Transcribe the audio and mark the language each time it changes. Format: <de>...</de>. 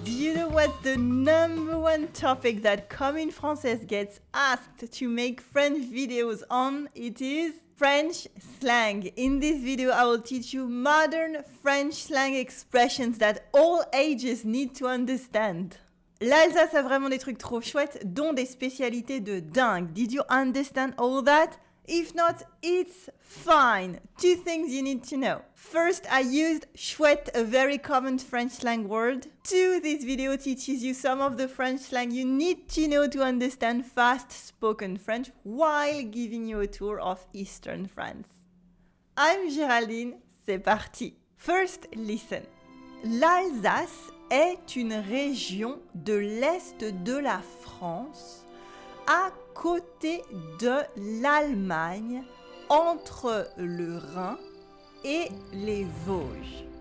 <en>Do you know what's the number one topic that Comme Française gets asked to make French videos on? It is French slang. In this video, I will teach you modern French slang expressions that all ages need to understand.</en> <fr>L'Alsace a vraiment des trucs trop chouettes, dont des spécialités de dingue.</fr> <en>Did you understand all that? If not, it's fine. 2 things you need to know. First, I used chouette, a very common French slang word. 2, this video teaches you some of the French slang you need to know to understand fast-spoken French while giving you a tour of Eastern France. I'm Géraldine,</en> <fr>c'est parti.</fr> <en>First, listen.</en> <fr>L'Alsace est une région de l'Est de la France à côté de l'Allemagne, entre le Rhin et les Vosges.</fr>